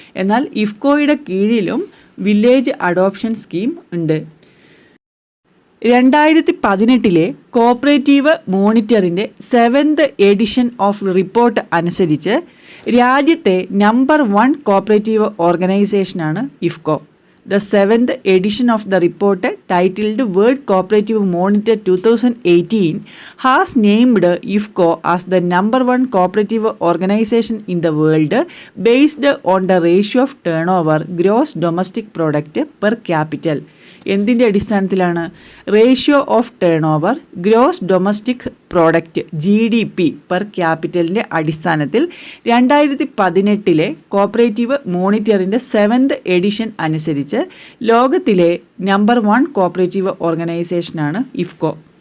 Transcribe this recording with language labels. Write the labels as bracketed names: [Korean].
[Malayalam] എന്നാൽ ഇഫ്കോയുടെ കീഴിലും village adoption scheme ഉണ്ട്. 2018 cooperative മോണിറ്ററിൻ്റെ 7th edition of report അനുസരിച്ച് രാജ്യത്തെ number 1 cooperative ഓർഗനൈസേഷനാണ് IFFCO. [English] The 7th edition of the report, titled World Cooperative Monitor 2018, has named IFCO as the number 1 cooperative organization in the world based on the ratio of turnover, gross domestic product per capital. [Malayalam] എന്തിൻ്റെ അടിസ്ഥാനത്തിലാണ്? [English] ratio of turnover, gross domestic product [Malayalam] GDP per ക്യാപിറ്റലിൻ്റെ അടിസ്ഥാനത്തിൽ 2018 cooperative മോണിറ്ററിൻ്റെ 7th edition അനുസരിച്ച് ലോകത്തിലെ number 1 cooperative ഓർഗനൈസേഷനാണ് IFFCO.